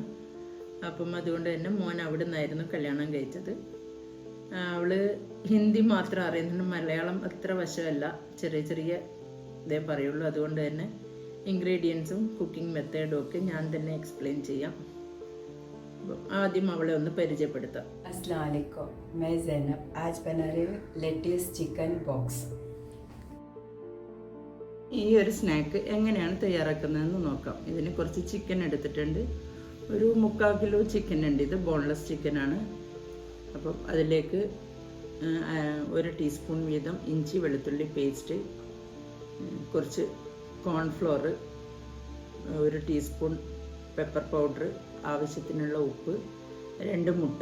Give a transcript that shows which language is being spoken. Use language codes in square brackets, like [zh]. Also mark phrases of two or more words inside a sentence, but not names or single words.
[ml] അപ്പം അതുകൊണ്ട് തന്നെ മോൻ അവിടെ നിന്നായിരുന്നു കല്യാണം കഴിച്ചത്. അവള് ഹിന്ദി മാത്രം അറിയുന്നുണ്ട്, മലയാളം അത്ര വശമല്ല, ചെറിയ ചെറിയ ഇതേ പറയുള്ളൂ. അതുകൊണ്ട് തന്നെ ഇൻഗ്രീഡിയൻസും [en] cooking method [ml] ഒക്കെ ഞാൻ തന്നെ എക്സ്പ്ലെയിൻ ചെയ്യാം. ആദ്യം അവളെ ഒന്ന് പരിചയപ്പെടുത്താം. [ar] السلام عليكم, [hi] मैं ज़ैनब। आज बना रही हूँ [en] lettuce chicken box. [ml] ഈ ഒരു സ്നാക്ക് എങ്ങനെയാണ് തയ്യാറാക്കുന്നതെന്ന് നോക്കാം. ഇതിന് കുറച്ച് ചിക്കൻ എടുത്തിട്ടുണ്ട്. ഒരു 3/4 കിലോ ചിക്കൻ ഉണ്ട്. ഇത് [en] boneless chicken. [ml] അപ്പം അതിലേക്ക് 1 ടീസ്പൂൺ വീതം ഇഞ്ചി വെളുത്തുള്ളി പേസ്റ്റ്, കുറച്ച് കോൺഫ്ലോർ, 1 ടീസ്പൂൺ [en] pepper powder, [ml] ആവശ്യത്തിനുള്ള ഉപ്പ്, 2 മുട്ട.